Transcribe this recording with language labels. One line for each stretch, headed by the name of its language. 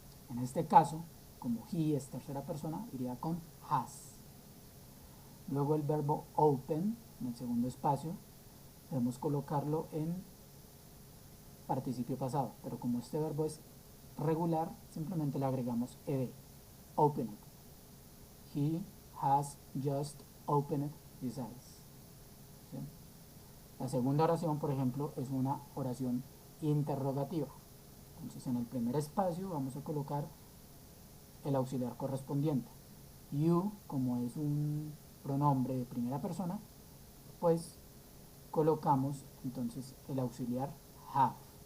Spanish: En este caso, como he es tercera persona, iría con has. Luego el verbo open, en el segundo espacio, debemos colocarlo en participio pasado, pero como este verbo es regular, simplemente le agregamos ed. Opened.
English: He has just opened his eyes.
Spanish: ¿Sí? La segunda oración, por ejemplo, es una oración interrogativa. Entonces, en el primer espacio vamos a colocar el auxiliar correspondiente. You, como es un pronombre de primera persona, pues colocamos entonces el auxiliar have.